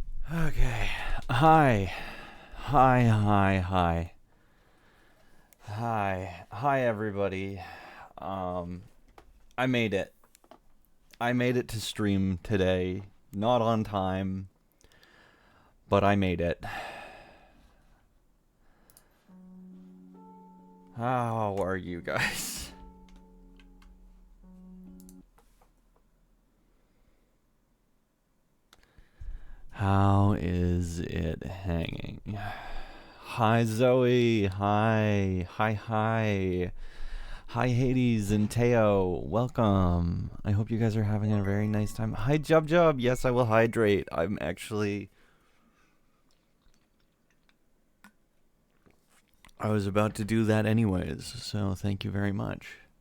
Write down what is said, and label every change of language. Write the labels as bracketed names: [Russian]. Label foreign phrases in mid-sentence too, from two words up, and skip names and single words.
[English] Okay. Hi. Hi, hi, hi. Hi. Hi, everybody. Um, I made it. I made it to stream today. Not on time, but I made it. How are you guys? How is it hanging? Hi, Zoe. Hi. Hi, hi. Hi, Hades and Teo. Welcome. I hope you guys are having a very nice time. Hi, Jub Jub. Yes, I will hydrate. I was about to do that anyways, so thank you very much.